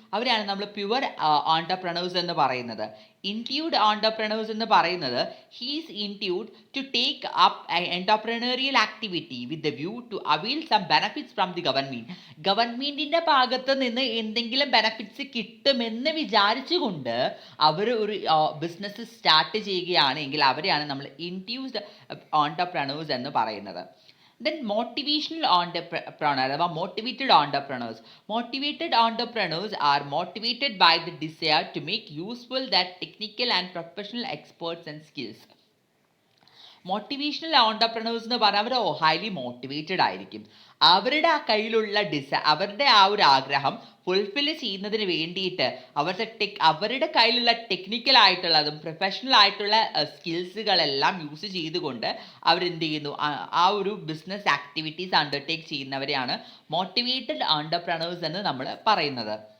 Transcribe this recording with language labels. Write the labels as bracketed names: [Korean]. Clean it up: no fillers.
[Malayalam] അവരെയാണ് നമ്മൾ pure entrepreneurs എന്ന് പറയുന്നത്. [English] Induced entrepreneurs എന്ന് പറയുന്നത് he's induced to take up entrepreneurial activity with the view to avail some benefits from the government. [Malayalam] ഗവൺമെൻറ്റിൻ്റെ ഭാഗത്ത് നിന്ന് എന്തെങ്കിലും ബെനഫിറ്റ്സ് കിട്ടുമെന്ന് വിചാരിച്ചുകൊണ്ട് അവർ ഒരു ബിസിനസ് സ്റ്റാർട്ട് ചെയ്യുകയാണെങ്കിൽ അവരെയാണ് നമ്മൾ ഇൻട്യൂസ്ഡ് ഓണ്ടർപ്രണേഴ്സ് എന്ന് പറയുന്നത്. [English] Then motivational entrepreneur or motivated entrepreneurs. Motivated entrepreneurs are motivated by the desire to make useful their technical and professional experts and skills. [Malayalam] Motivational entrepreneurs എന്ന് പറഞ്ഞാൽ അവർ ഹൈലി മോട്ടിവേറ്റഡ് ആയിരിക്കും. അവരുടെ ആ കയ്യിലുള്ള അവരുടെ ആ ഒരു ആഗ്രഹം ഫുൾഫിൽ ചെയ്യുന്നതിന് വേണ്ടിയിട്ട് അവരുടെ കയ്യിലുള്ള ടെക്നിക്കൽ ആയിട്ടുള്ളതും പ്രൊഫഷണൽ ആയിട്ടുള്ള സ്കിൽസുകളെല്ലാം യൂസ് ചെയ്തുകൊണ്ട് അവരെന്ത് ചെയ്യുന്നു, ആ ഒരു business activities undertake ചെയ്യുന്നവരെയാണ് motivated entrepreneurs എന്ന് നമ്മൾ പറയുന്നത്.